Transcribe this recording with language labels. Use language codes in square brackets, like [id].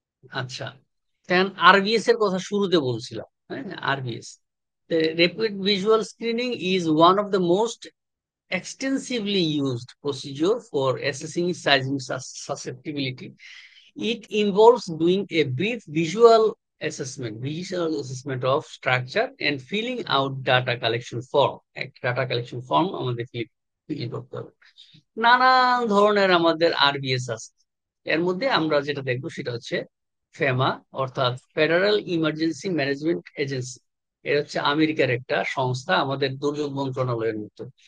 [bn] আচ্ছা, দেন আরবিএস এর কথা শুরুতে বলছিলাম। [en] হ্যাঁ, RBS, rapid visual screening is one of the most extensively used procedure for assessing seismic susceptibility. It involves doing a brief visual assessment of structure and filling out data collection form. [bn] একটা data collection form আমাদের fill করতে হবে। নানান ধরনের আমাদের RBS আছে। এর মধ্যে আমরা যেটা দেখবো সেটা হচ্ছে ফেমা, অর্থাৎ ফেডারেল ইমার্জেন্সি ম্যানেজমেন্ট এজেন্সি। এটা হচ্ছে আমেরিকার একটা সংস্থা, আমাদের দুর্যোগ মন্ত্রণালয়ের মতো।